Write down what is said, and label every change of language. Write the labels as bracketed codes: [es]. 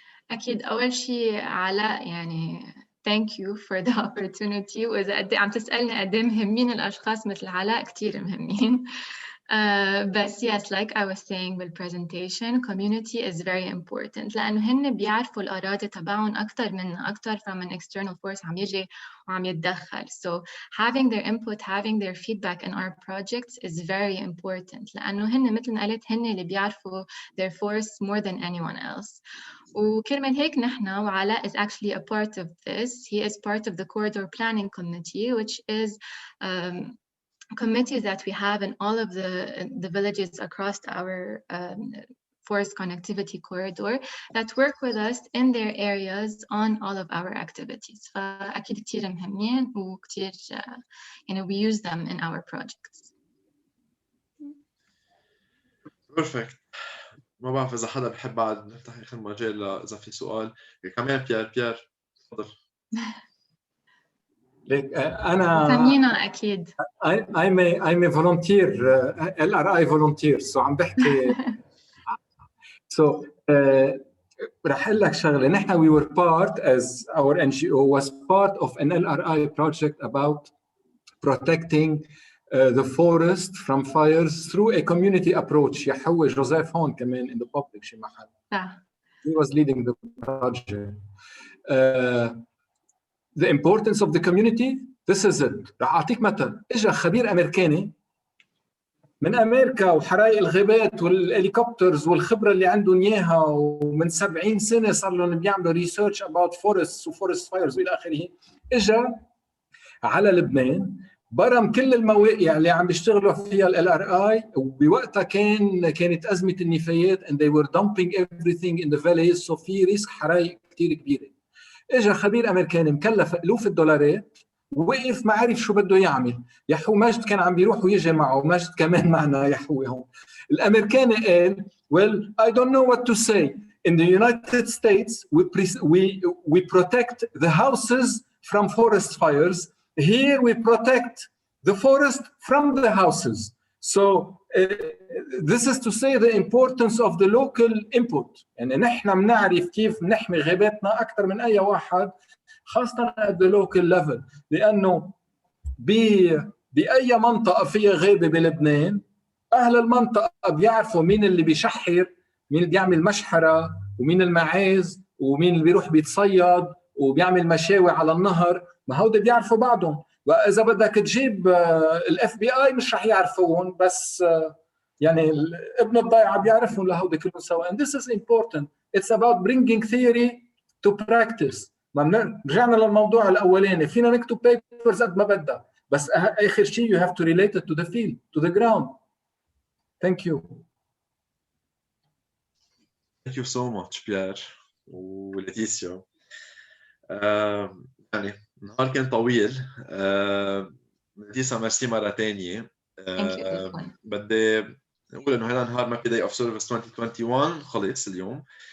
[ar] اكيد اول شيء علاء يعني [en] thank you for the opportunity. [ar] وإذا عم تسألني قد إيه مهمين الأشخاص مثل علاء، كتير مهمين. [en] But yes, like I was saying بالpresentation, community is very important [ar] لأنه هن بيعرفوا الأراضي تبعهم أكتر [en] from an external force [ar] عم يجي وعم يتدخل. [en] So having their input, having their feedback in our projects is very important [ar] لأنه هن مثل ما قلت هن اللي بيعرفوا [en] their forest more than anyone else. [ar] وكرمال هيك نحن وعلاء [en] is actually a part of this. He is part of the corridor planning committee, which is committees that we have in all of the villages across our forest connectivity corridor that work with us in their areas on all of our activities. [ar] فأكيد كتير مهمين وكتير [en] we use them in our projects. [ar] بيرفكت. ما بعرف اذا حدا بحب بعد نفتح اخر مجال اذا في سؤال كمان. بيير تفضل. ليك انا سمينا اكيد. [en] I'm a volunteer LRI volunteer so [ar] عم بحكي [en] so [ar] رح اقول لك شغله. [en] نحن we were part as our NGO was part of an LRI project about protecting the forest from fires through a community approach. [ar] يحوي جوزيف هون كمان [en] in the public [ar] شي محل. [en] He was leading the project. The importance of the community, this is it. [ar] رح أعطيك مثل. إجا خبير أمريكاني من أمريكا وحرايق الغابات والهليكوبترز والخبرة اللي عندهم إياها، ومن 70 سنة صار لهم بيعملوا ريسيرش [en] about forests [ar] وفورست فايرز وإلى آخره. إجا على لبنان برم كل المواقع اللي عم بيشتغلوا فيها LRI، وبوقتها كانت أزمة النفايات [en] and they were dumping everything in the valleys، [ar] so في ريسك حرايق كتير كبيرة. اجى خبير امريكاني مكلف الوف الدولارات، وقف ما عرف شو بده يعمل. يحو مجد كان عم بيروح ويجي معه، مجد كمان معنا يحوي هون. الامريكاني قال [en] well I don't know what to say. In the United States we protect the houses from forest fires. Here we protect the forest from the houses. So this is to say the importance of the local input. [ar] يعني نحن بنعرف كيف نحمي غاباتنا أكثر من أي واحد، خاصة [en] at the local level. [ar] لأنه بأي منطقة فيها غابة بلبنان أهل المنطقة بيعرفوا مين اللي بيشحر، مين اللي بيعمل مشحرة، ومين المعاز، ومين اللي بيروح بيتصيد وبيعمل مشاوي على النهر. ما هودي بيعرفوا بعضهم. وإذا بدك تجيب FBI مش رح يعرفوهم، بس يعني ابن الضيعة بيعرفهم لهودي كلهم سوا. [en] And this is important. It's about bringing theory to practice. [ar] رجعنا للموضوع الأولاني، فينا نكتب [en] papers [ar] قد ما بدنا، بس آخر شيء [en] you have to relate it to the field, to the ground. Thank you. Thank you so much [ar] بيير وليتيسيا. يعني النهار كان طويل. ليتيسيا ميرسي مرة تانية. بدي أقول إنه هذا نهار MEPI Day of Service 2021 خلص اليوم.